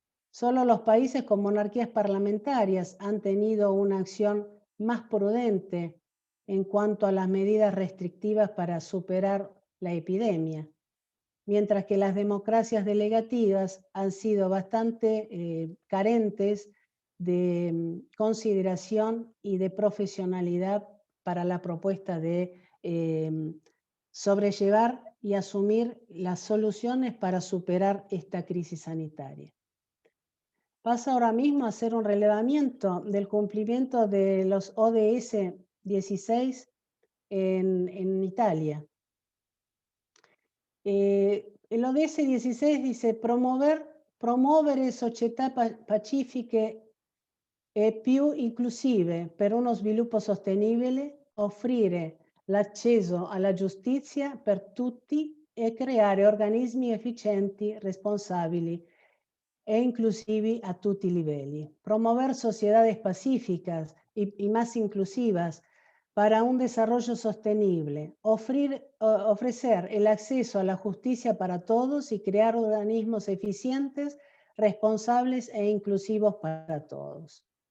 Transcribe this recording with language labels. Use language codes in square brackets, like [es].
[es] Solo los países con monarquías parlamentarias han tenido una acción más prudente en cuanto a las medidas restrictivas para superar la epidemia, mientras que las democracias delegativas han sido bastante carentes de consideración y de profesionalidad para la propuesta de sobrellevar y asumir las soluciones para superar esta crisis sanitaria. Paso ahora mismo a hacer un relevamiento del cumplimiento de los ODS 16 en Italia. El ODS 16 dice [it] promuovere società pacifiche e più inclusive per uno sviluppo sostenibile, offrire l'accesso alla giustizia per tutti e creare organismi efficienti, responsabili e inclusivi a tutti i livelli. [es] Promover sociedades pacíficas y más inclusivas para un desarrollo sostenible, ofrecer el acceso a la justicia para todos y crear organismos eficientes, responsables e inclusivos para todos.